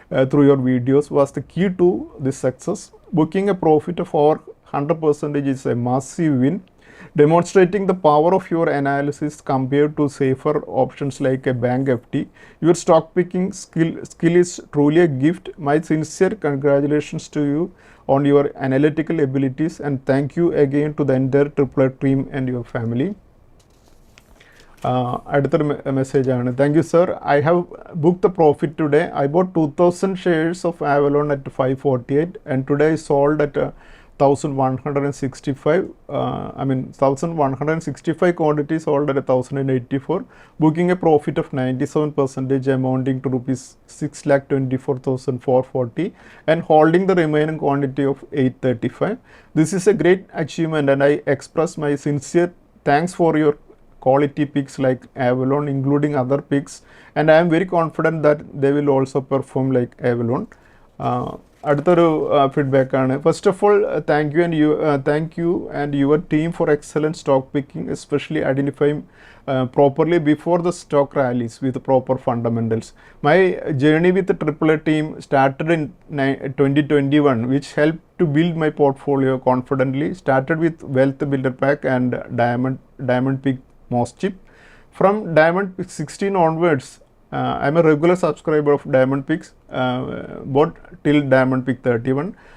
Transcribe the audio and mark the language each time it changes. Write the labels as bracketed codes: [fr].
[en] through your videos was the key to this success. Booking a profit of over 100% is a massive win, demonstrating the power of your analysis compared to safer options like a bank FD. Your stock picking skill is truly a gift. My sincere congratulations to you on your analytical abilities, and thank you again to the entire Tripler team and your family. [ml] അടുത്തൊരു മെസ്സേജാണ്. [en] Thank you sir, I have book the profit today. I bought 2000 shares of Avalon at 548 and today I sold at 1165. 1165 quantity sold at 1084, booking a profit of 97% amounting to rupees 6,24,440 and holding the remaining quantity of 835. This is a great achievement and I express my sincere thanks for your quality picks like Avalon, including other picks, and I am very confident that they will also perform like Avalon. [ml] അടുത്തൊരു feedback ആണ്. [en] First of all thank you and your team for excellent stock picking, especially identifying properly before the stock rallies with proper fundamentals. My journey with the AAA team started in 2021, which helped to build my portfolio confidently. Started with Wealth Builder Pack and Diamond Peak Most Chip. From Diamond Peak 16 onwards, I'm a regular subscriber of Diamond Peaks, bought till Diamond Peak 31.